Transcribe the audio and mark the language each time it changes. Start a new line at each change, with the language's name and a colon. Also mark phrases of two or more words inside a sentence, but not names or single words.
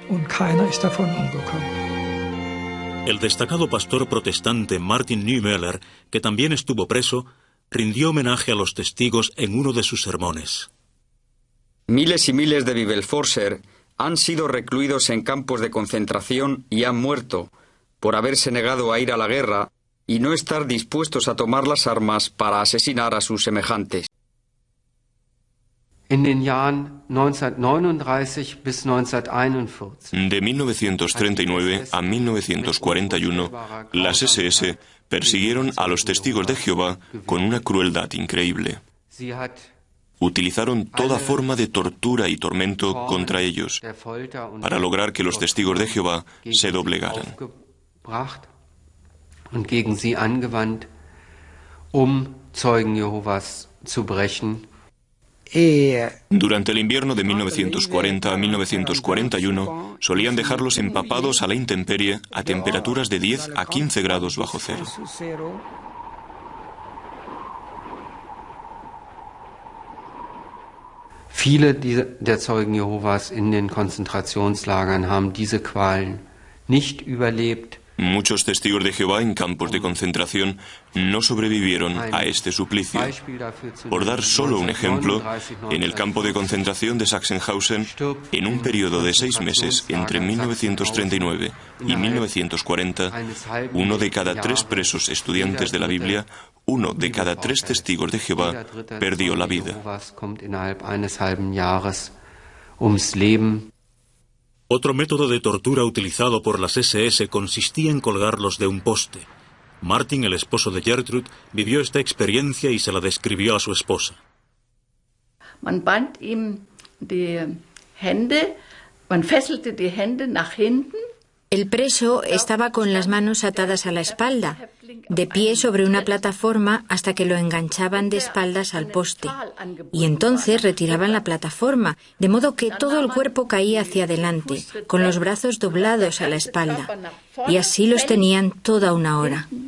Spanish: El destacado pastor protestante Martin Niemöller, que también estuvo preso, rindió homenaje a los testigos en uno de sus sermones. Miles y miles de Bibelforser han sido recluidos en campos de concentración y han muerto por haberse negado a ir a la guerra y no estar dispuestos a tomar las armas para asesinar a sus semejantes.
German: In den Jahren 1939 bis 1941.
Spanish: De 1939 a 1941, las SS persiguieron a los testigos de Jehová con una crueldad increíble. Utilizaron toda forma de tortura y tormento contra ellos para lograr que los testigos de Jehová se doblegaran.
German: Und gegen sie angewandt, Zeugen Jehovas zu brechen.
Spanish: Durante el invierno de 1940 a 1941, solían dejarlos empapados a la intemperie a temperaturas de 10 a 15 grados bajo cero.
German: Viele der Zeugen Jehovas in den Konzentrationslagern haben diese Qualen nicht überlebt.
Spanish: Muchos testigos de Jehová en campos de concentración no sobrevivieron a este suplicio. Por dar solo un ejemplo, en el campo de concentración de Sachsenhausen, en un periodo de 6 meses entre 1939 y 1940, 1 de cada 3 presos estudiantes de la Biblia, 1 de cada 3 testigos de Jehová perdió la vida. Otro método de tortura utilizado por las SS consistía en colgarlos de un poste. Martin, el esposo de Gertrud, vivió esta experiencia y se la describió a su esposa.
German: Man band ihm die Hände, man fesselte die Hände nach hinten.
Spanish: El preso estaba con las manos atadas a la espalda, de pie sobre una plataforma hasta que lo enganchaban de espaldas al poste, y entonces retiraban la plataforma, de modo que todo el cuerpo caía hacia adelante, con los brazos doblados a la espalda, y así los tenían toda una hora.